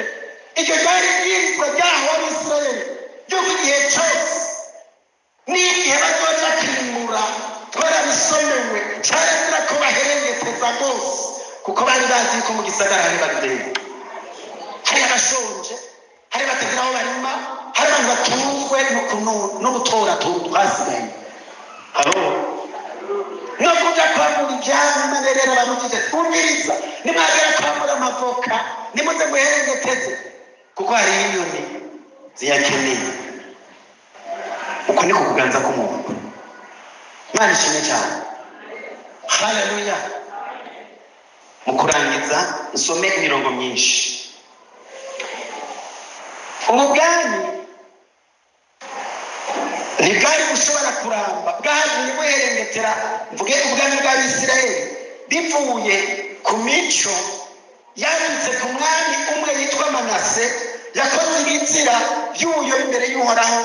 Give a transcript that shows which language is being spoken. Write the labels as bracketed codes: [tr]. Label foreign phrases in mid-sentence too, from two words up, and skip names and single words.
[rn] iryo ryari ibwirizwa ryaho abisirayeli ry'uko igihe cyose n'igihe bazoja kwimura twarabisomewe cyarazira ko baherengeteza rwose, kuko bari bazi ko mu gisagara hari badeni, hari abashonje, hari batagira aho barima, hari abantu batunzwe no gutora twasigaye. halo no kuja kwamura ibyabo imana rero bamugije twumviriza, nimwagera kwamura amavoka nimuze muherengeteze, kuko hari inyoni ziyakeneye. uko niko kuganza k'umuntu. imana ishimwe cyane. haleluya. mu kurangiza nsome imirongo myinshi. ubu bwami ntibwari bushobora kuramba, bwahagiye buherengetera, mvuge ubwami bw'Abisirayeli bivuye ku mico yanditse ku mwami umwe yitwa Manase, yakoze ibizira by'ubuyobe imbere y'Uhoraho.